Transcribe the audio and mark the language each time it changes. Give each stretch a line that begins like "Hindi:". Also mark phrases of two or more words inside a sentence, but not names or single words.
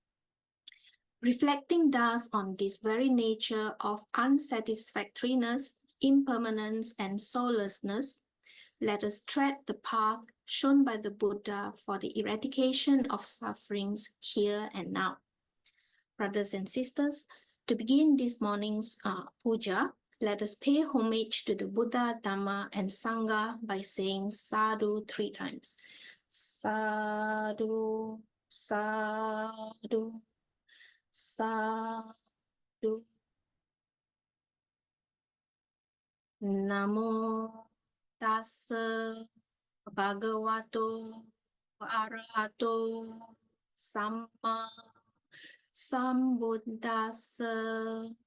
English: Reflecting thus on this very nature of unsatisfactoriness, impermanence, and soullessness, let us tread the path shown by the Buddha for the eradication of sufferings here and now. Brothers and sisters, to begin this morning's puja, let us pay homage to the Buddha, Dhamma, and Sangha by saying sadhu 3 times.
Pali: Sadhu, sadhu, sadhu. Namo tassa bhagavato arahato samma sambuddhassa.